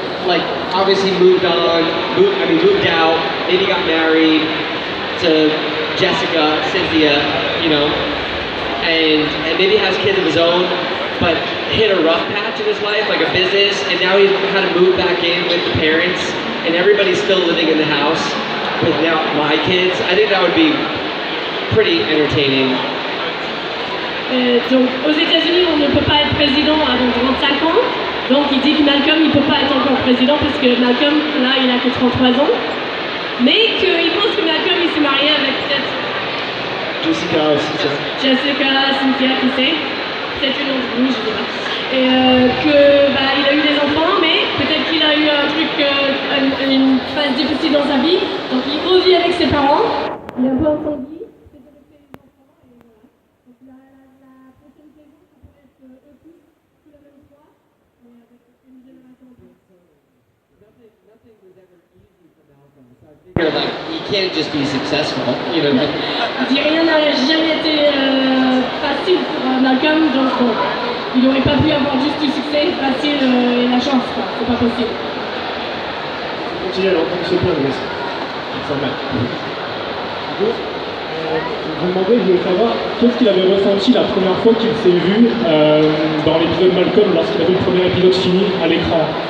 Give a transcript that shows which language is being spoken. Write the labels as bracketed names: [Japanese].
[English] Like, obviously moved on, moved out, maybe got married to Jessica, Cynthia, you know, and maybe has kids of his own, but hit a rough patch in his life, like a business, and now he's had to move back in with the parents, and everybody's still living in the house with now my kids. I think that would be pretty entertaining. [French] Donc aux États-Unis, on ne peut pas être président avant 35 ans. Donc il dit que Malcolm, il ne peut pas être encore président parce que Malcolm, là, il a que 33 ans. Mais qu'il pense que Malcolm, il s'est marié avec peut-être Jessica, Cynthia, qui sait. Peut-être une autre, oui, je sais pas. Et qu'il a eu des enfants, mais peut-être qu'il a eu un truc, une phase difficile dans sa vie. Donc il revit avec ses parents. Il est un peu entendu. C'est d'adopter les enfants et voilà. Donc la prochaine saison, ça pourrait être eux tous la même fois, mais avec une génération en plus. [English] Nothing was ever easy for Malcolm, so I figure, like, he can't just be successful, you know. [French] Il dit rien n'a jamais été facile pour Malcolm, donc bon. il n'aurait pas pu avoir juste du succès facile et la chance, quoi. C'est pas possible. Continuez à l'entendre se plaindre aussi. Ça va. Je me demandais, je voulais savoir qu'est-ce qu'il avait ressenti la première fois qu'il s'est vu dans l'épisode Malcom lorsqu'il a vu le premier épisode fini à l'écran.